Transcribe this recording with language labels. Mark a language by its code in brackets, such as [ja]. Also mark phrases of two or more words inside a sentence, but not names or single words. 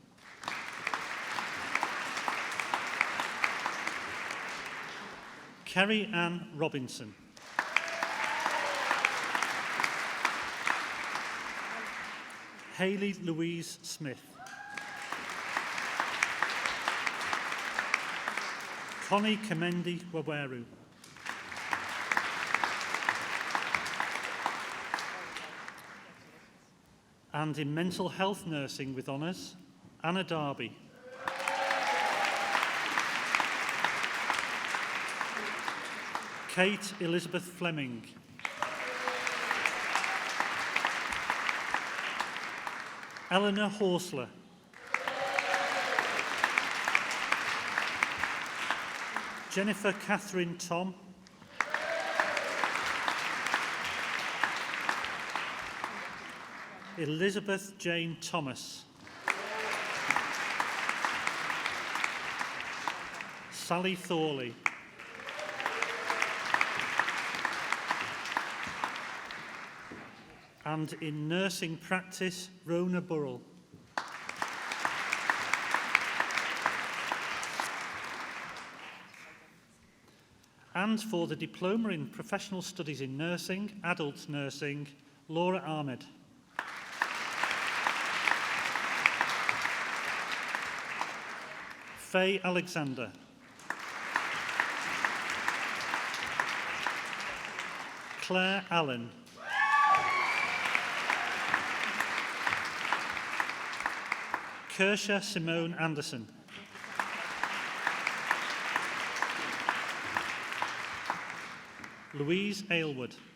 [en] Kerry Ann Robinson. Hayley Louise Smith. Connie Kemendi Waweru. And in mental health nursing with honours, Anna Darby. Kate Elizabeth Fleming. Eleanor Horsler. Jennifer Catherine Tom. Elizabeth Jane Thomas. Sally Thorley. And in nursing practice, Rona Burrell. And for the Diploma in Professional Studies in Nursing, Adult Nursing, Laura Ahmed. Faye Alexander. Claire Allen. Kirsha Simone Anderson. Louise Aylward.